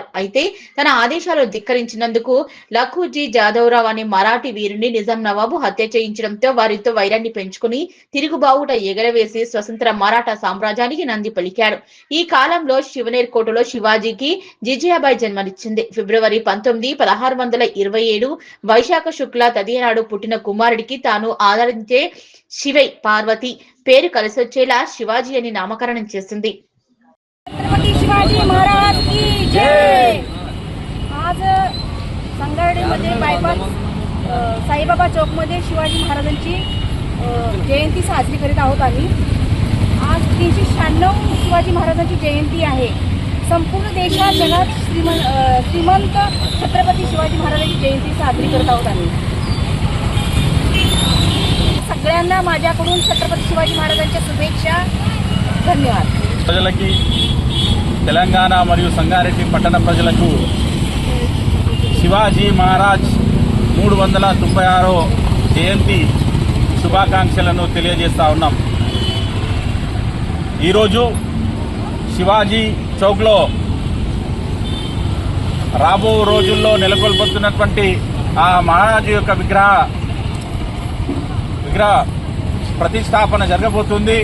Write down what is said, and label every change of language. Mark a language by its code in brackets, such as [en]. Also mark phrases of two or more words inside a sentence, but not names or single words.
[te] అయితే తన ఆదేశాలు ధిక్కరించినందుకు లఖూజీ జాదవ్రావు అనే మరాఠీ వీరుని నిజాం నవాబు హత్య చేయించడంతో వారితో వైరాన్ని పెంచుకుని తిరుగుబావుట ఎగరవేసి స్వతంత్ర మరాఠా సామ్రాజ్యానికి నంది పలికారు. ఈ కాలంలో శివనేర్ కోటలో శివాజీకి జిజియాబాయి జన్మనిచ్చింది. ఫిబ్రవరి 19, 1627 వైశాఖ శుక్ల తదియ నాడు పుట్టిన కుమారుడికి తాను ఆదరించే శివై పార్వతి పేరు కలిసొచ్చేలా శివాజీ అని నామకరణం చేసింది. [hi] छत्रपती शिवाजी महाराज की जय। [mr] आज संगारेड्डीमध्ये बायपास साईबाबा चौकमध्ये शिवाजी महाराजांची जयंती साजरी करीत आहोत आम्ही. आज 396 शिवाजी महाराजांची जयंती आहे. संपूर्ण देशात जगात श्रीमंत छत्रपती शिवाजी महाराजांची जयंती साजरी करत आहोत आम्ही. सगळ्यांना माझ्याकडून छत्रपती शिवाजी महाराजांच्या शुभेच्छा. धन्यवाद. [te] ప్రజలకి తెలంగాణ మరియు సంగారెడ్డి పట్టణ ప్రజలకు శివాజీ మహారాజ్ 396వ జయంతి శుభాకాంక్షలను తెలియజేస్తా ఉన్నాం. ఈరోజు శివాజీ చౌక్లో రాబో రోజుల్లో నెలకొల్పుతున్నటువంటి ఆ మహారాజు యొక్క విగ్రహ ప్రతిష్టాపన జరగబోతుంది.